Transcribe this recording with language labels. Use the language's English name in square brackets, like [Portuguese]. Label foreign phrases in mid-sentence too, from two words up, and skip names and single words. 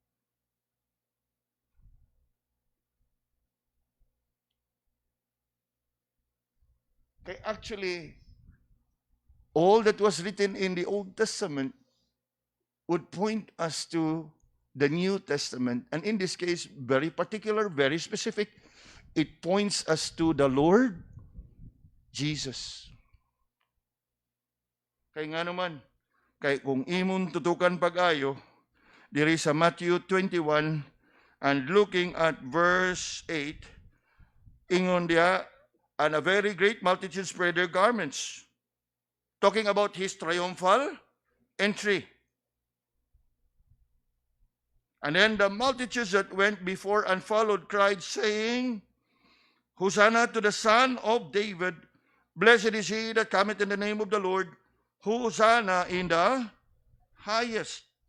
[English] Okay, actually, all that was written in the Old Testament would point us to the New Testament. And in this case, very particular, very specific, it points us to the Lord Jesus. [Hiligaynon] Kaya nga naman, kay kung imon tutukan pag-ayo, diri sa Matthew 21, [English] and looking at verse 8, [Hiligaynon] ingon diya, [English] and a very great multitude spread their garments, talking about his triumphal entry. And then the multitudes that went before and followed cried, saying, Hosanna to the Son of David, blessed is he that cometh in the name of the Lord, Hosanna in the highest.